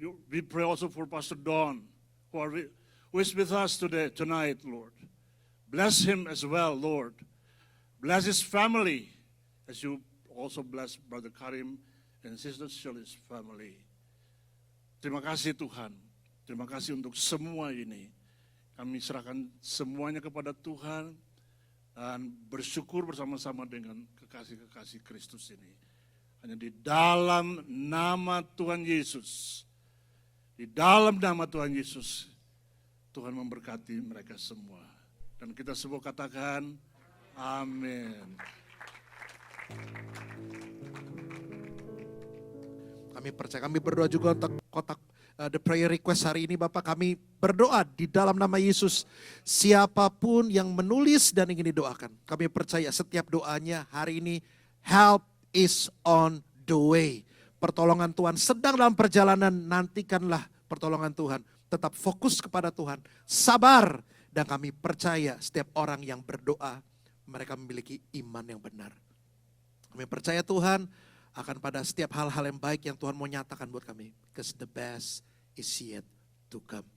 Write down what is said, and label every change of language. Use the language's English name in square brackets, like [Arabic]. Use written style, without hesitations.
[English] We pray also for Pastor Don, who is with us tonight, Lord. Bless him as well, Lord. Bless his family as you also bless Brother Karim and Sister Shirley's family. [Indonesian] Terima kasih Tuhan. Terima kasih untuk semua ini. Kami serahkan semuanya kepada Tuhan dan bersyukur bersama-sama dengan kekasih-kekasih Kristus ini. Hanya di dalam nama Tuhan Yesus, di dalam nama Tuhan Yesus, Tuhan memberkati mereka semua. Dan kita semua katakan, amin. Kami percaya, kami berdoa juga untuk kotak [English] the prayer request [Indonesian] hari ini Bapak. Kami berdoa di dalam nama Yesus. Siapapun yang menulis dan ingin didoakan, kami percaya setiap doanya hari ini, [English] help is on the way. [Indonesian] Pertolongan Tuhan sedang dalam perjalanan, nantikanlah pertolongan Tuhan. Tetap fokus kepada Tuhan, sabar. Dan kami percaya setiap orang yang berdoa, mereka memiliki iman yang benar. Kami percaya Tuhan akan pada setiap hal-hal yang baik yang Tuhan mau nyatakan buat kami. [English] Because the best is yet to come.